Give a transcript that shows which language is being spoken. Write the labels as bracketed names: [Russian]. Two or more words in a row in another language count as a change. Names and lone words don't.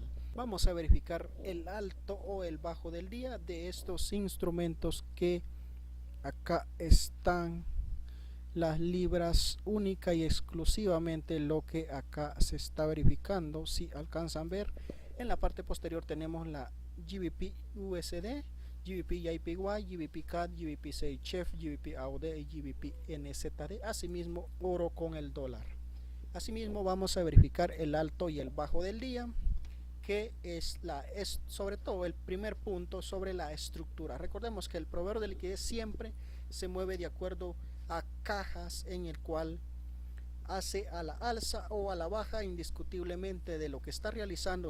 [Spanish] Vamos a verificar el alto o el bajo del día de estos instrumentos que acá están. Las libras única y exclusivamente lo que acá se está verificando. Si alcanzan a ver, en la parte posterior tenemos la GBP USD, GBP JPY, GBP CAD, GBP CHF, GBP AUD y GBP NZD. Asimismo, oro con el dólar. Asimismo, vamos a verificar el alto y el bajo del día, que es sobre todo el primer punto sobre la estructura. Recordemos que el proveedor de liquidez siempre se mueve de acuerdo a cajas en el cual hace a la alza o a la baja, indiscutiblemente de lo que está realizando.